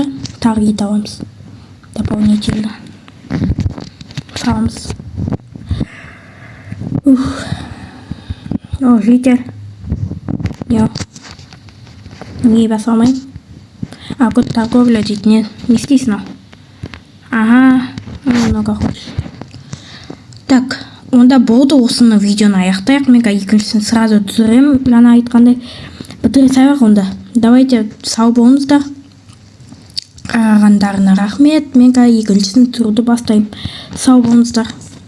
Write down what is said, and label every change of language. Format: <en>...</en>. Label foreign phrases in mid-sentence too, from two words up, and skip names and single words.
<kk>Тағы ет аламыз. Дополнительно. Саламыз.</kk> <ru>О, житель.</ru> <kk>Я. Не баса алмайын. Күт торговля дейді. Не істейсің?</kk> <ru>Ага, много хочешь. Так,</ru> <kk>Онда болды, осыны видеоны аяқтайық. Мен екіншісін сразу түсіремін. Жаңа айтқандай бітіре салайық онда. Давайте, сау болыңыздар. Қарағандарына рахмет. Мен екіншісін түсіруді бастаймын. Сау болыңыздар.</kk>